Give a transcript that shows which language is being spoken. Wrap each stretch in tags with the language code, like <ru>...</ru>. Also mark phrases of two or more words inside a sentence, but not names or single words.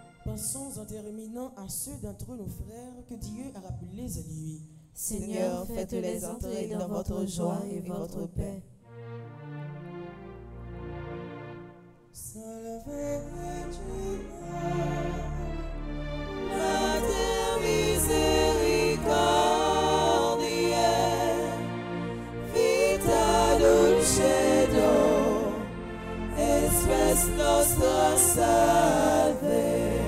<fr>Pensons en terminant à ceux d'entre nos frères que Dieu a rappelés à lui. Seigneur, faites-les entrer dans votre joie et votre paix.</fr> <la>Salve Mater misericordiae, vita dulcedo, espes nostra salve.</la>